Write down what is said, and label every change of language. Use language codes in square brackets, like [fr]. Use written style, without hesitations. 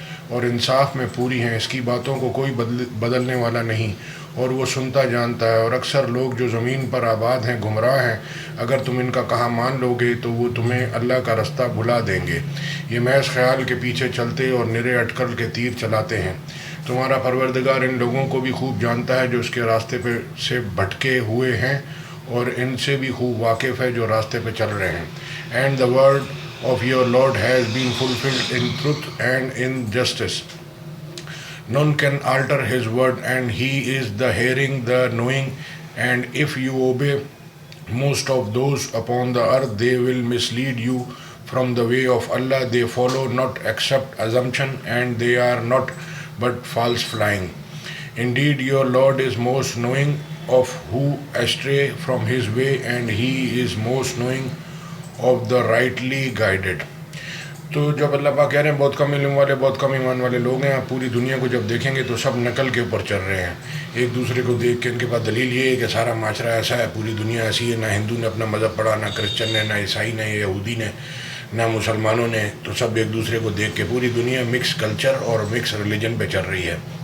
[ur] اور انصاف میں پوری ہیں، اس کی باتوں کو کوئی بدلنے والا نہیں، اور وہ سنتا جانتا ہے۔ اور اکثر لوگ جو زمین پر آباد ہیں گمراہ ہیں، اگر تم ان کا کہا مان لو گے تو وہ تمہیں اللہ کا رستہ بھلا دیں گے۔ یہ محض خیال کے پیچھے چلتے اور نرے اٹکل کے تیر چلاتے ہیں۔ تمہارا پروردگار ان لوگوں کو بھی خوب جانتا ہے جو اس کے راستے پہ سے بھٹکے ہوئے ہیں، اور ان سے بھی خوب واقف ہے جو راستے پہ چل رہے ہیں۔ [en] And the word of your Lord has been fulfilled in truth and in justice. None can alter his word, and he is the hearing, the knowing. And if you obey most of those upon the earth, they will mislead you from the way of Allah. They follow not except assumption, and they are not but false flying. Indeed, your Lord is most knowing of who astray from his way, and he is most knowing of the rightly guided. [ur] تو جب اللہ پاک کہہ رہے ہیں بہت کم علم والے، بہت کم ایمان والے لوگ ہیں، آپ پوری دنیا کو جب دیکھیں گے تو سب نقل کے اوپر چل رہے ہیں۔ ایک دوسرے کو دیکھ کے ان کے پاس دلیل یہ ہے کہ سارا معاشرہ ایسا ہے، پوری دنیا ایسی ہے، نہ ہندو نے اپنا مذہب پڑھا، نہ کرسچن نے، نہ عیسائی نے، یہودی نے، نہ مسلمانوں نے، تو سب ایک دوسرے کو دیکھ کے پوری دنیا مکس کلچر اور مکس ریلیجن پہ چل رہی ہے،